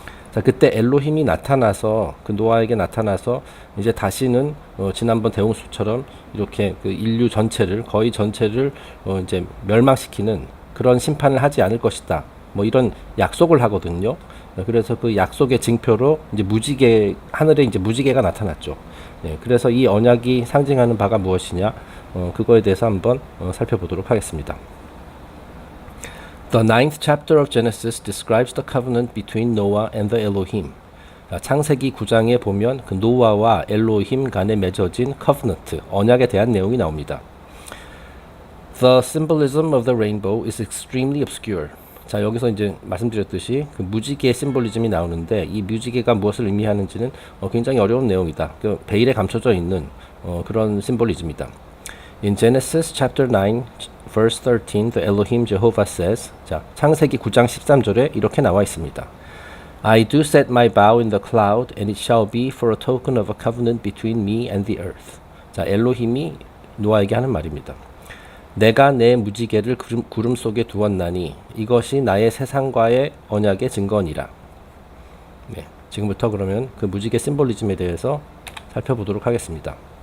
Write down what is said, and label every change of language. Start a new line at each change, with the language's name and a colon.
Korean: 자, 그때 엘로힘이 나타나서 그 노아에게 나타나서 이제 다시는 지난번 대홍수처럼 이렇게 그 인류 전체를 거의 전체를 이제 멸망시키는 그런 심판을 하지 않을 것이다. 뭐 이런 약속을 하거든요. 그래서 그 약속의 징표로 이제 무지개 하늘에 이제 무지개가 나타났죠. 네, 그래서 이 언약이 상징하는 바가 무엇이냐? 그거에 대해서 한번 살펴보도록 하겠습니다.
English: The ninth chapter of Genesis describes the covenant between Noah and the Elohim.
Korean: 창세기 9장에 보면 그 노아와 엘로힘 간에 맺어진 covenant, 언약에 대한 내용이 나옵니다.
English: The symbolism of the rainbow is extremely obscure.
Korean: 자, 여기서 이제 말씀드렸듯이 그 무지개의 심볼리즘이 나오는데 이 무지개가 무엇을 의미하는지는 굉장히 어려운 내용이다. 그 베일에 감춰져 있는 그런 심볼리즘이다.
English: In Genesis chapter 9 verse 13, the Elohim Jehovah says,
Korean: 자, 창세기 9장 13절에 이렇게 나와 있습니다.
English: I do set my bow in the cloud, and it shall be for a token of a covenant between me and the earth.
Korean: 자, 엘로힘이 노아에게 하는 말입니다. 내가 내 무지개를 구름 속에 두었나니 이것이 나의 세상과의 언약의 증거니라. 네, 지금부터 그러면 그 무지개 심볼리즘에 대해서 살펴보도록 하겠습니다.